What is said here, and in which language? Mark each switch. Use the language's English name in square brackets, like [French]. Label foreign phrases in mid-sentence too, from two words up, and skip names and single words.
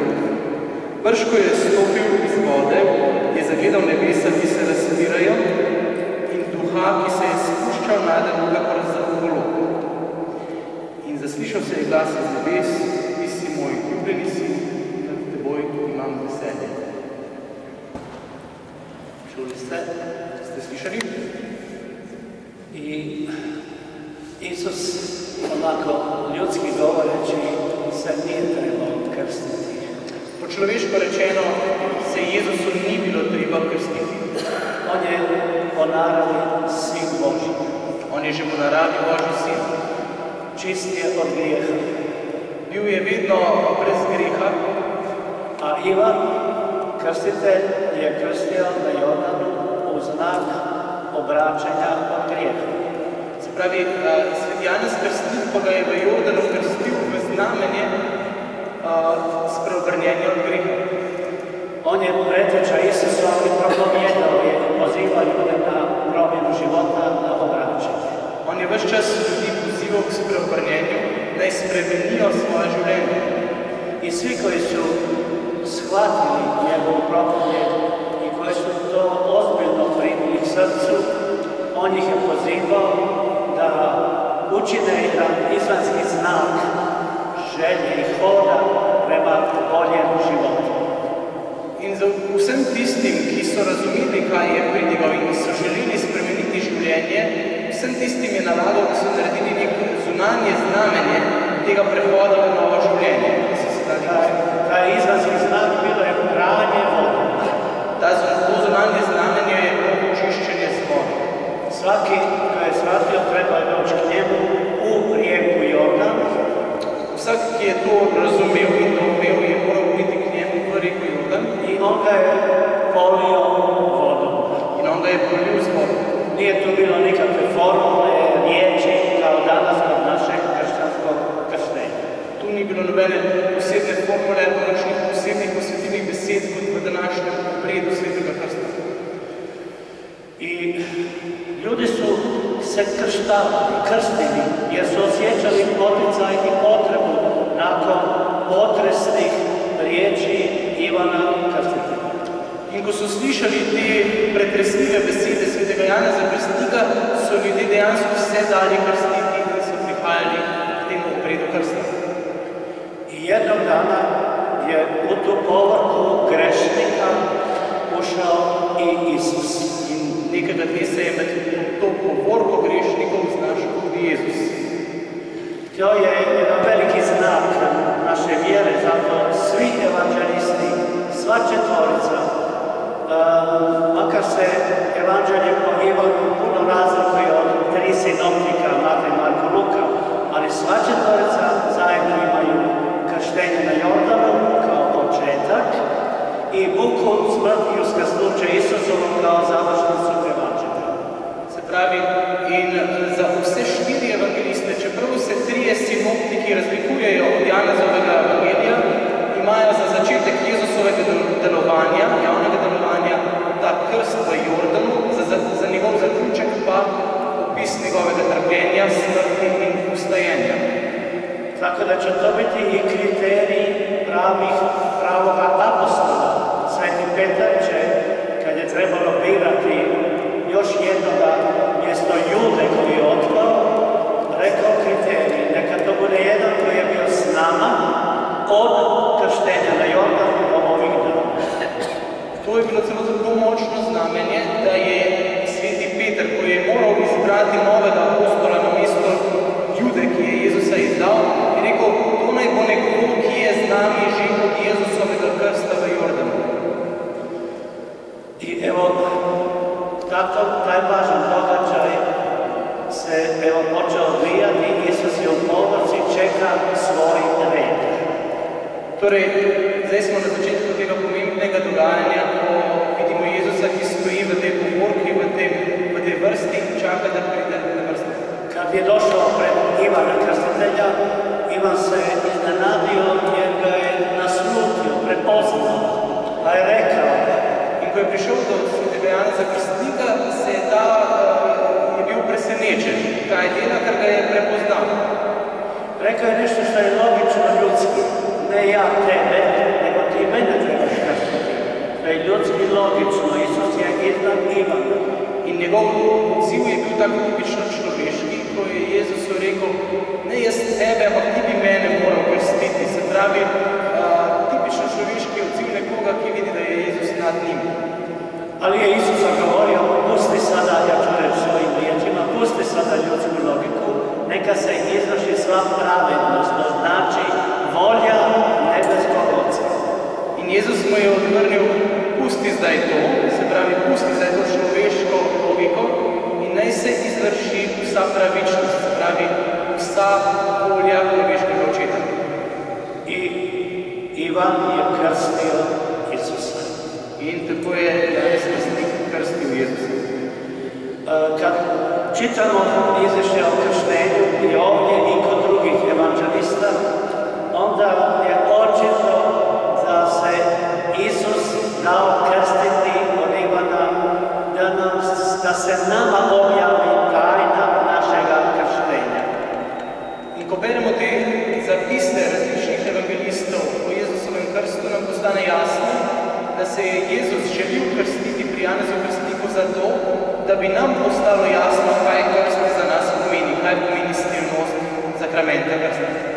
[Slovenian] Brž ko je stopil iz vode, je zagledal nebesa, ki se razpirajo, in duha, ki se je spuščal nade kakor za golub. In zaslišal se je glas iz nebes: Ti si moj ljubljeni sin, nad teboj imam veselje. [Croatian] Čuli ste? [Slovenian] Ste slišali? [Croatian] I Isus, onako ljudski govoreći, se nije trebao krstiti. [Slovenian] Po človeško rečeno, se Jezusu ni bilo treba krstiti. [Croatian] On je po naravi sin Božji. [Slovenian] On je že po naravi Božji sin. [Croatian] Čist je od grijeha. [Slovenian] Bil je vedno brez grijeha. [Croatian] A Ivan, krstitelj, je krstio na Jordanu u znak obraćanja od grijeha. [Slovenian] Se pravi, Svet Janez Krstnik pa ga je v Jordanu krstil v znamenje spreobrnjenja od grijeha. [Croatian] On je preteča Isusa i propovijedao je, pozivao ljude na promjenu života, na obraćanje. [Slovenian] On je vse čas ljudi pozival k spreobrnjenju, naj spremenijo svoje življenje. [Croatian] I svi koji su shvatili njegovu propovijed i koji su to ozbiljno primili k srcu, on ih je pozivao da učine jedan izvanjski znak želje i hoda prema boljem životu. [Slovenian] In za vsem tistim, ki so razumeli, kaj je pridigal in ki so želeli spremeniti življenje, vsem tistim je nalagal, da so naredili neko zunanje znamenje tega prehoda v novo življenje. [Croatian] Taj izvanjski znak bilo je pranje vode. [Slovenian] To zunanje znamenje je bilo očiščenje z vodom. [Croatian] Svaki, ko je shvatio, treba je doći k njemu u rijeku Jordan. [Slovenian] Vsak, ki je to razumel in doumel, je moral biti k njemu v reku Jordan. [Croatian] I on ga je polio vodom. [Slovenian] In on ga je polil z vodom. [Croatian] Nije tu bilo nikakve formule, riječi, kao danas kod našeg kršćanskog krštenja. [Slovenian] Tu ni bilo nobene posebne formule, nekakšnih posebnih posvetilnih besed, kot v današnjem obredu Svetega Krsta. [Croatian] I ljudi su se krstili jer su osjećali poticaj i potrebu nakon potresnih riječi Ivana Krstitelja. [Slovenian] In ko so slišali te pretresljive besede Svetega Janeza Krstnika, so ljudje dejansko se dali krstiti in so prihajali k temu obredu krsta. [Croatian] I jednog dana je u tu povorku grešnika ušao i Isus. [Slovenian] Nekega dne se je med to povorko grešnikov znašel tudi Jezus. [Croatian] To je jedan veliki znak naše vjere, zato svi evanđelisti, sva četvorica, makar se evanđelje po Ivanu puno razlikuje od 3 sinoptika, Matej, Marko, Luka, ali sva četvorica zajedno imaju krštenje na Jordanu kao početak i muku, smrt i uskrsnuće Isusovom kao završnicu evanđelja. [Slovenian] Se pravi, in za vse Janezovega evangelija imajo za začetek Jezusovega delovanja, javnega delovanja, ta krst v Jordanu, za njegov zaključek pa opis njegovega trpljenja, smrti in vstajenja. [Croatian] Tako da će to biti i kriterij pravoga apostola. Sveti Petar će, kad je trebalo birati još jednoga mjesto Jude koji je otpao, rekao kriterij, neka to bude jedan koji je bio s nama od krštenja na Jordanu do ovih dana. [Slovenian] To je bilo celo tako močno znamenje, da je sveti Petar, koji je moral izbrati novega apostola na mesto Jude, ki je Jezusa izdal, je rekel, to naj bo nekdo, ki je z nami že od Jezusovega krsta v Jordanu. [Croatian] I evo, taj važan događaj se počeo odvijati, Isus je u povrci čeka svoj red. [Slovenian] Torej, zdaj smo na začetku tega pomembnega dogajanja, ko vidimo Jezusa, ki stoji v tej povorki, v tej vrsti in čaka, da pride na vrstu. [Croatian] Kad je došao pred Ivana Krstitelja, Ivan se iznenadio jer ga je naslutio, prepoznao, pa je rekao. [Slovenian] In ko je prišel do svetega Janeza Krstnika, je bil presenečen, kaj dela, ker ga je prepoznal. [Croatian] Rekao je nešto što je logično ljudski. Ne ja tebe, nego ti mene trebaš krstiti. To je ljudski logično. Isus je iznad Ivana. [Slovenian] In njegov odziv je bil tako tipično človeški, ko je Jezusu rekel, ne jaz tebe, ampak ti bi mene moral krstiti. Se pravi, tipično človeški odziv nekoga, ki vidi, da je Jezus nad njim. [Croatian] Ali je Isus govorio, pusti sada, ja ću reći svojim riječima, pusti sada ljudsku logiku, neka se izvrši sva pravednost, to znači volja nebeskog Oca. [Slovenian] In Jezus mu je odvrnil, pusti zdaj to, se pravi, pusti zdaj to človeško logiko in naj se izvrši vsa pravičnost, se pravi, vsa volja nebeškega Očeta. [Croatian] I Ivan je krstio Isusa. [Slovenian] In tako je Janez Krstnik krstil Jezusa. [Croatian] Kad čitamo izvješće o krštenju i ovdje i kod drugih evanđelista, onda je očito da se Isus dao krstiti od Ivana, da se nama objavi tajna našega krštenja. [Slovenian] In ko beremo te zapise različnih evangelistov o Jezusovem krstu, nam postane jasno, da se je Jezus želil krstiti pri Janezu Krstniku zato, da bi nam postalo jasno, kaj krst za nas pomeni, kaj pomeni skrivnost sakramenta krsta.